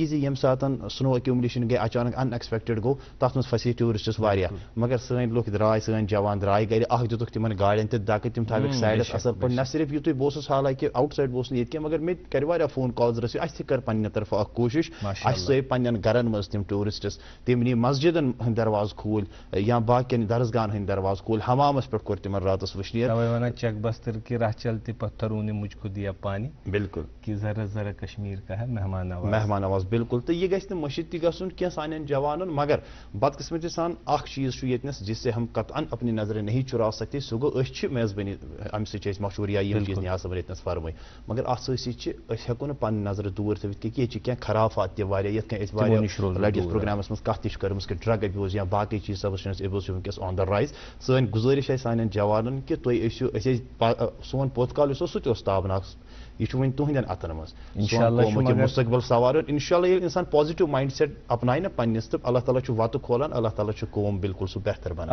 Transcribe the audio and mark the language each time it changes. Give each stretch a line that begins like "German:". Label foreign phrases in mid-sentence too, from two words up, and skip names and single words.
Kashmiri: زِ ییٚمہِ ساتہٕ
English: snow accumulation
Kashmiri: گٔے اچانک ان ایکسپیکٹڈ گوٚو تتھ منٛز پھسے ٹیوٗرِسٹٕس واریاہ مگر سٲنۍ لُکھ درٛاے سٲنۍ جوان درٛاے گرِ اکھ دِتُکھ تِمن گاڑٮ۪ن تہِ دکہٕ تِم تھاوِکھ سایڈس اصل پٲٹھۍ نہ صرف یِتُے بہٕ اوسُس حالانکہِ آوُٹ سایڈ بہٕ اوسُس نہٕ ییٚتہِ کینٛہہ مگر مےٚ تہِ کرِ واریاہ
English: phone calls receive
Kashmiri: اَسہِ تہِ کٔر پننہِ طرفہٕ اکھ کوٗشِش اَسہِ ژٲے پننٮ۪ن گرن منٛز تِم ٹوٗرِسٹٕس تِم نی مسجِدن ہٕنٛدۍ دروازٕ کھوٗلۍ یا باقین درسگاہن ہٕنٛدۍ دروازٕ کھوٗلۍ حمامس پٮ۪ٹھ کوٚر تِمن راتس وٕشنیر
Urdu: چک بستر کی راہ چلتے پتھروں نے مجھ کو دیا پانی بالکل کہ ذرا ذرا کشمیر کا ہے مہمان
Kashmiri: نواز بالکل تہٕ یہِ گژھِ نہٕ مٔشِد تہِ گژھُن کینٛہہ سانٮ۪ن جوانن مگر بدقٕسمتی سان اکھ چیٖز چھُ ییٚتنس
Urdu: جس سے ہم قطعن اپنی نظریں نہیں چُرا سکتے
Kashmiri: سُہ گوٚو أسۍ چھِ میزبٲنی اَمہِ سۭتۍ چھِ أسۍ مشہوٗر یا یِم چیٖز نِیاز صٲبن ییٚتنس فرمٲے مگر اتھ سۭتۍ سۭتۍ چھِ أسۍ ہٮ۪کو نہٕ پنٕنۍ نظرٕ دوٗر تھٲوِتھ کہِ ییٚتہِ چھِ کینٛہہ خرافات تہِ واریاہ یِتھ کٔنۍ أسۍ واریاہ لٹہِ یتھ پروگرامس منٛز کتھ تہِ چھِ کٔرمٕژ کہِ
English: drug abuse
Kashmiri: یا باقٕے چیٖز
English: substance abuse
Kashmiri: چھِ وٕنکیٚس
English: on the rise
Kashmiri: سٲنۍ گُزٲرِش آسہِ سانٮ۪ن جوانن کہِ تُہۍ ٲسِو أسۍ ٲسۍ سون پوٚت کال یُس اوس سُہ تہِ اوس تابناک یہِ چھُ وۄنۍ تُہنٛدٮ۪ن اتھن منٛز یہِ مُستقبل سوارُن
Arabic: انشاء اللہ
Kashmiri: ییٚلہِ انسان
English: positive mindset
Kashmiri: اپنایہِ نہ پننِس تہٕ اللہ تعالیٰ چھُ وتہٕ کھولان اللہ تعالیٰ چھُ قوم بالکل سُہ بہتر بنان